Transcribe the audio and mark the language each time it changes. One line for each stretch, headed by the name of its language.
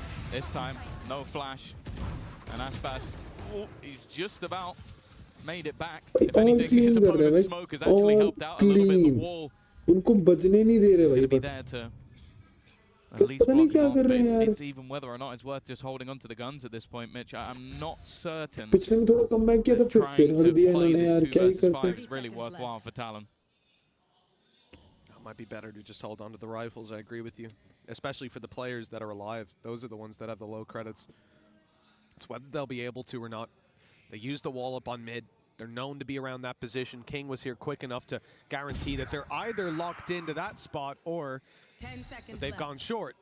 English: This time, no flash. And Aspas, oh, he's just about made it back. If anything, his opponent's smoke has actually helped out a little bit. The wall
Hindi: उनको बजने नहीं दे रहे
English: is going
Hindi: भाई.
English: to be there to at least block them off, but it's even whether or not it's worth just holding on to the guns at this point, Mitch. I'm not certain.
Hindi: पिछले में थोड़ा comeback किया था, फिर हर दिया इन्होंने यार, क्या ही करते हैं.
English: It's really worthwhile for Talon. It might be better to just hold on to the rifles, I agree with you. Especially for the players that are alive. Those are the ones that have the low credits. It's whether they'll be able to or not. They use the wall up on mid. They're known to be around that position. King was here quick enough to guarantee that they're either locked into that spot or they've gone short.